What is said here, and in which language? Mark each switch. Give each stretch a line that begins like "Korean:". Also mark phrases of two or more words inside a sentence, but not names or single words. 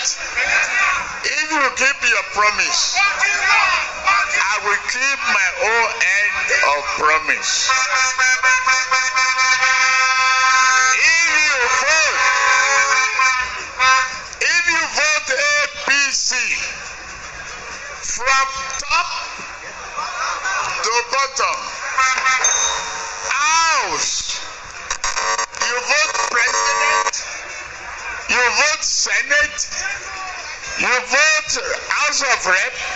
English: If you keep your promise, I will keep my own end of promise. If you vote APC from top to bottom, House, you vote President, you vote Senate, you vote House of Rep,